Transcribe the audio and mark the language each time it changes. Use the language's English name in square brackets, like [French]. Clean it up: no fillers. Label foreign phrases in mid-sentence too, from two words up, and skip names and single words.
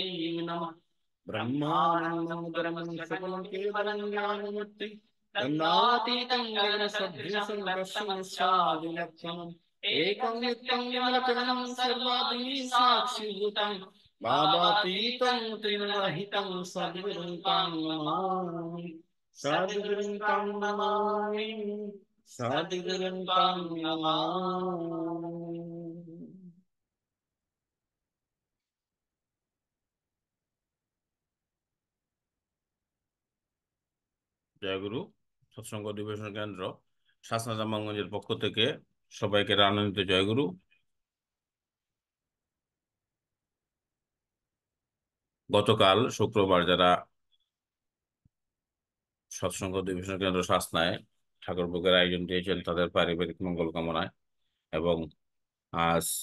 [Sanskrit] नमः ब्रह्मानन्दं परमं सकलं केवलं ज्ञानमूर्ति तन्नातीतं गगनसदृशं तस्मै स्वादिलक्षणम् एकं नित्यं विमलकरणं सर्वादि साक्षिभूतं बाबातीतं त्रिगुणरहितं सद्गुरुं तं नमामि सद्गुरुं तं नमामि सद्गुरुं तं नमामि। [Bangla] জয়গুরু সৎসঙ্গ অধিবেশন কেন্দ্র শাসনা জামালগঞ্জের পক্ষ থেকে সবাইকে রানন্দিত জয়গুরু। গতকাল শুক্রবার যারা সৎসঙ্গ অধিবেশন কেন্দ্র শাসনায় ঠাকুর ভোগের আয়োজন দিয়েছেন তাদের পারিবারিক মঙ্গল কামনায় এবং আজ